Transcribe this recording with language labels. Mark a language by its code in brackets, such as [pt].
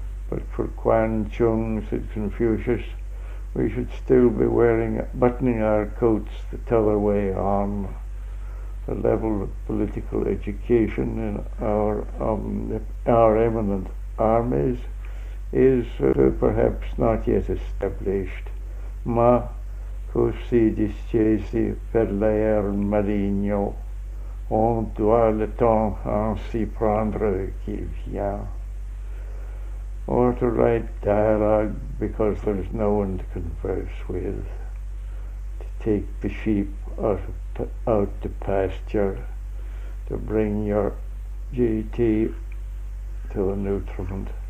[en] But for Quan Chung, said Confucius, we should still be buttoning our coats the t'other way on. The level of political education in our eminent armies is perhaps not yet established. [it] Ma così discesi per l'aer marino, [fr] on doit le temps ainsi prendre qu'il vient. [en] Or to write dialogue because there's no one to converse with, to take the sheep out to pasture, to bring your GT to the nutriment.